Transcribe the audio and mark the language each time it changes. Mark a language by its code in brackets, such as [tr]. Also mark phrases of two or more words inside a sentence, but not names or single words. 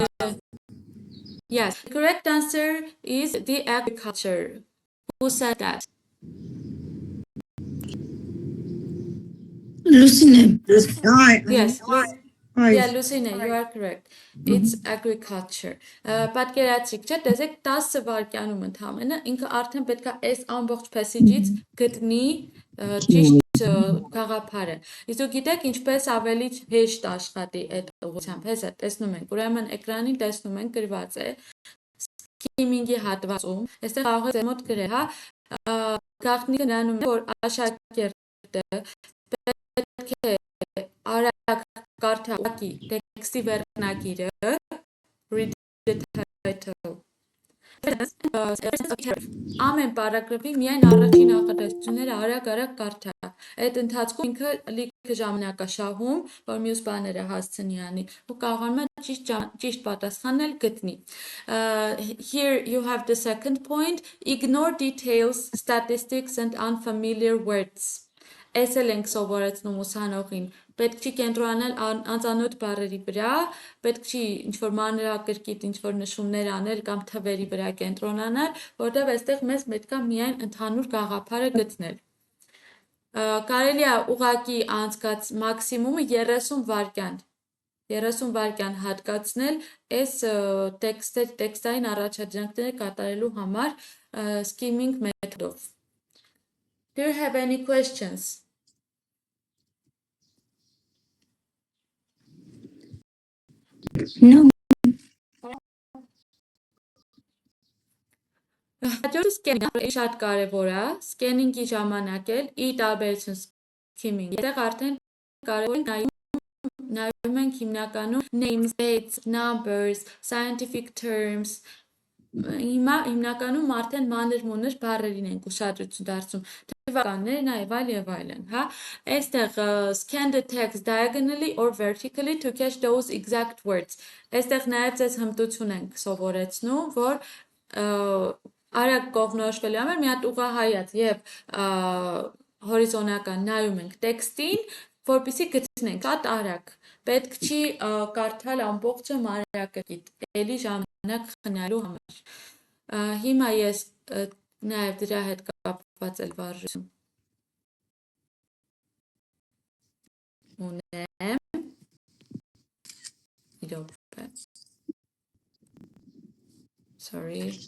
[en] Yes, the correct answer is the agriculture. Who said that? Lucine. Yes. Hi. Yeah, Lucina, you are correct. It's agriculture. [hy] Պատկերացրիք, չէ՞, տեսեք 10 վայրկյանում ընդամենը ինքը արդեն պետք է այս ամբողջ passage-ից գտնի ճիշտ գաղափարը։ Իսկ դուք գիտեք ինչպես ավելի հեշտ աշխատի այդ ուղղությամբ։ Հեսա տեսնում ենք, ուրեմն էկրանին տեսնում ենք գրված է scheming-ի հատվածում, այստեղ կարող եք մոտ գրել, հա, գաղտնիքը նրանում է, որ աշակերտը պետք է արագ կարդա ուղղակի տեքստի վերնագիրը, [en] read the title։ [hy] Ամեն պարագրաֆի միայն առաջին հաղորդաշրջությունները արագ կարդա։ Այդ ընթացքում ինքը լիքը ժամանակ է շահում, որ մյուս բաները հասցնի անի ու կարողանում է ճիշտ պատասխանել գտնի։ [en] Here you have the second point, ignore details, statistics and unfamiliar words։ [hy] Այս էլ ենք սովորեցնում ուսանողին, պետք չի կենտրոնանալ անծանոթ բառերի վրա, պետք չի ինչ-որ մանրակրկիտ ինչ-որ նշումներ անել կամ թվերի վրա կենտրոնանալ, որտեղ այստեղ մեզ պետք է միայն ընդհանուր գաղափարը գտնել։ Կարելի է ուղղակի անցկաց մաքսիմումը 30 վայրկյան հատկացնել այս տեքստային առաջադրանքները կատարելու համար scheming մեթոդով։ [en] Do you have any questions? No. [hy] Հաջորդը սկենինգը շատ կարևոր է, սկենինգի ժամանակ էլ ի տարբերություն skimmingi, այդտեղ արդեն կարևոր է նայում ենք հիմնականում [en] names, dates, numbers, scientific terms, [hy] հիմա հիմնականում արդեն մանր-մունր բառերին ենք ուշադրություն դարձում, թվականներ, նաև այլն, հա, այստեղ [en] scan the text diagonally or vertically to catch those exact words, [hy] այստեղ նաև ձեզ հմտություն ենք սովորեցնում, որ արագ կողմնորոշվելու համար մի հատ ուղղահայաց եւ հորիզոնական նայում ենք տեքստին, որպեսզի գտնենք այդ արագ, պետք չի կարդալ ամբողջը մանրակրկիտ, էլի ժամանակ խնայելու համար։ Հիմա ես նաև դրա հետ կապված էլ վարժություն ունեմ, իրոք, sorry,